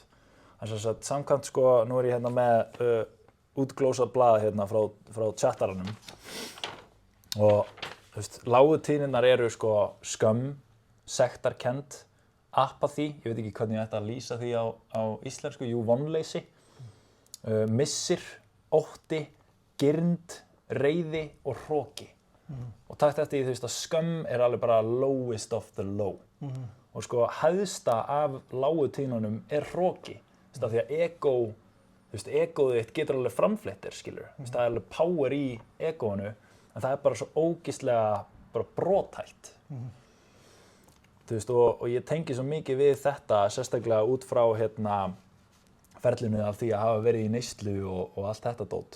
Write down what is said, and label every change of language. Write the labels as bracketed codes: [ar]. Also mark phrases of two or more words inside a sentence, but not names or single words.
[is] Þess að samkvæmt sko, nú er ég hérna með útglósað blað hérna frá chattaranum og þú veist, lágu tíðnirnar eru sko skömm, sektarkennd, apathy, ég veit ekki hvernig ég ætti að lýsa því á íslensku, vonleysi, missir, ótti, girnd, reiði og hroki. Og takt eftir því, þú veist, að skömm er alveg bara [en] lowest of the low. [is] Og sko hæðsta af lágu tíðnunum er hroki. af því að egóið þitt getur alveg framfleytt þér, skilur. Það er alveg power í egóinu, en það er bara svo ógeðslega bara brothætt. Og ég tengi svo mikið við þetta, sérstaklega út frá ferlinu af því að hafa verið í neyslu og allt þetta dót.